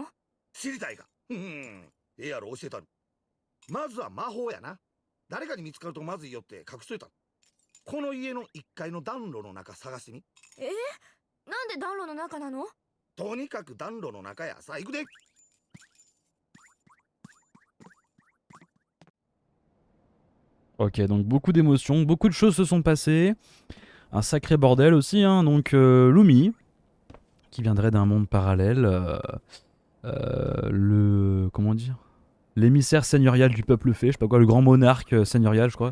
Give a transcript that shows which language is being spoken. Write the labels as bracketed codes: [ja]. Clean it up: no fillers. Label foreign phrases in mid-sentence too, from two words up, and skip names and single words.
[ja] 知りたいか。ええやろ、教えたる。まずは魔法やな。誰かに見つかるとまずいよって隠しといた。この家の1階の暖炉の中探してみ。なんで暖炉の中なの？とにかく暖炉の中や。さあ行くで。 [fr] Ok, donc beaucoup d'émotions, beaucoup de choses se sont passées. Un sacré bordel aussi, hein. Donc Lumi, qui viendrait d'un monde parallèle, comment dire, l'émissaire seigneurial du peuple fée, je sais pas quoi, le grand monarque seigneurial, je crois.